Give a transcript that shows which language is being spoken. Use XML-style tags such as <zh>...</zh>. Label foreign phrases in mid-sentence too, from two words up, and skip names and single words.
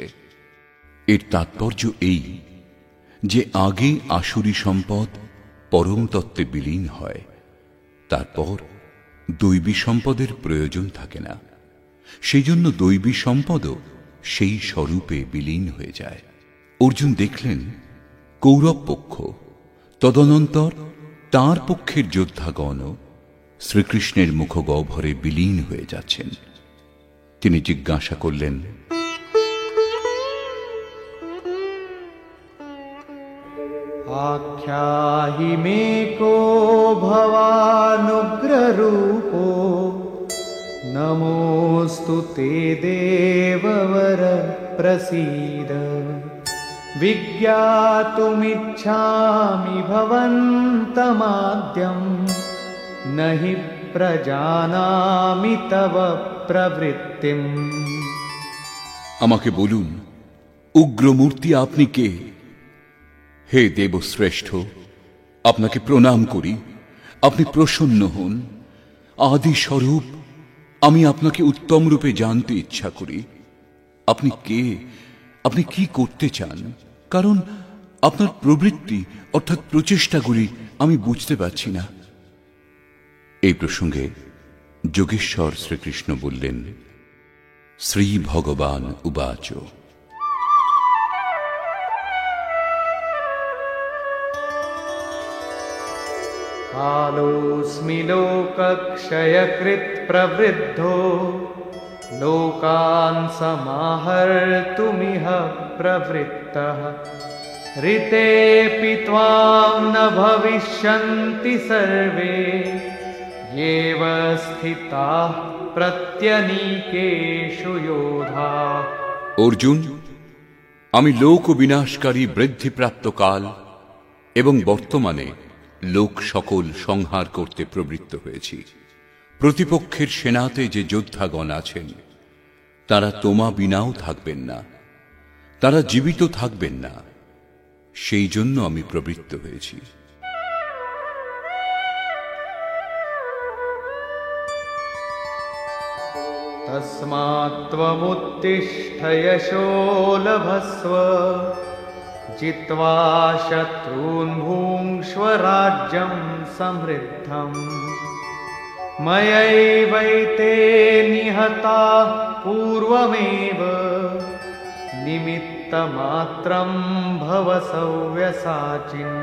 <bn>এর তাৎপর্য এই যে আগে আসুরি সম্পদ পরম তত্ত্বে বিলীন হয়, তারপর দৈবী সম্পদের প্রয়োজন থাকে না, সেই জন্য দৈবী সম্পদও সেই স্বরূপে বিলীন হয়ে যায়। অর্জুন দেখলেন কৌরব পক্ষ, তদনন্তর তাঁর পক্ষের যোদ্ধাগণ শ্রীকৃষ্ণের মুখগহ্বরে বিলীন হয়ে যাচ্ছেন। তিনি জিজ্ঞাসা করলেন,</bn> <sa>आख्याहि मे को भवानुग्ररूपो नमोऽस्तु ते देववर प्रसीद विज्ञातुमिच्छामि भवन्तमाद्यं न हि प्रजानामि तव प्रवृत्तिम्।</sa> <bn>আমাকে বলুন উগ্রমূর্তি আপনি কে? হে দেবশ্রেষ্ঠ, আপনাকে প্রণাম করি, আপনি প্রসন্ন হন। আদি স্বরূপ, আমি আপনাকে উত্তম রূপে জানতে ইচ্ছা করি। আপনি কে, আপনি কি করতে চান? কারণ আপনার প্রবৃত্তি অর্থাৎ প্রচেষ্টাগুলি আমি বুঝতে পারছি না। এই প্রসঙ্গে যোগেশ্বর শ্রীকৃষ্ণ বললেন,</bn> <sa>श्री भगवान् उवाच, कालोऽस्मि लोकक्षयकृत् प्रवृद्धो लोकान् समाहर्तुमिह प्रवृत्तः ऋतेऽपि त्वां न भविष्यन्ति सर्वे येव स्थिताः प्रत्यनीकेषु योधाः।</sa> <bn>অর্জুন, আমি লোক বিনাশকারী বৃদ্ধিপ্রাপ্ত কাল এবং বর্তমানে লোক সকল সংহার করতে প্রবৃত্ত হয়েছি। প্রতিপক্ষের সেনাতে যে যোদ্ধাগণ আছেন তারা তোমা বিনাও থাকবেন না, তারা জীবিত থাকবেন না, সেই জন্য আমি প্রবৃত্ত হয়েছি।</bn> <sa>तस्मात् त्वमुत्तिष्ठ यशो लभस्व जित्वा शत्रून् भुङ्क्ष्व राज्यं समृद्धम् मयैवैते निहताः पूर्वमेव निमित्तमात्रं भव सव्यसाचिन्।</sa>